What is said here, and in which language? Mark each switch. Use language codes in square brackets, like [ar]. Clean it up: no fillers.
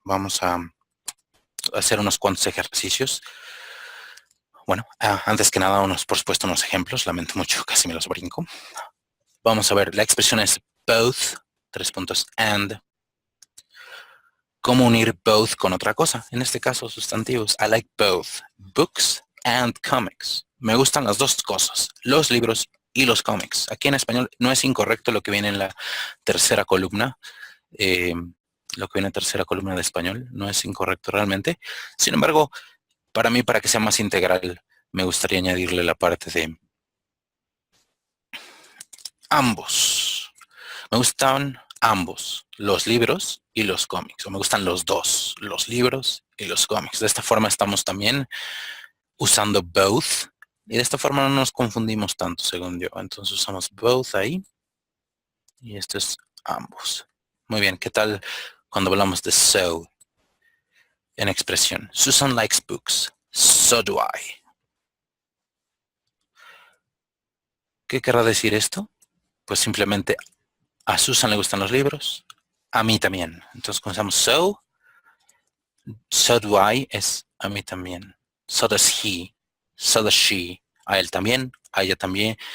[es] Vamos a hacer unos cuantos ejercicios. Bueno, antes que nada, por supuesto, unos ejemplos. Lamento mucho, casi me los brinco. Vamos a ver, la expresión es both, 3 puntos, and. ¿Cómo unir both con otra cosa? En este caso, sustantivos. [en] I like both books and comics. [es] Me gustan las dos cosas, los libros y los cómics. Aquí en español no es incorrecto lo que viene en la tercera columna. Lo que viene en la tercera columna de español no es incorrecto realmente. Sin embargo, para mí, para que sea más integral, me gustaría añadirle la parte de ambos. Me gustan ambos, los libros y los cómics, o me gustan los dos, los libros y los cómics. De esta forma estamos también usando both, y de esta forma no nos confundimos tanto, según yo. Entonces usamos both ahí, y esto es ambos. Muy bien, ¿qué tal cuando hablamos de so en expresión? [en] Susan likes books, so do I. [es] ¿Qué querrá decir esto? Pues simplemente a Susan le gustan los libros, a mí también. Entonces cuando usamos [en] so do I [es] es a mí también. [en] So does he, so does she, [es] a él también, a ella también.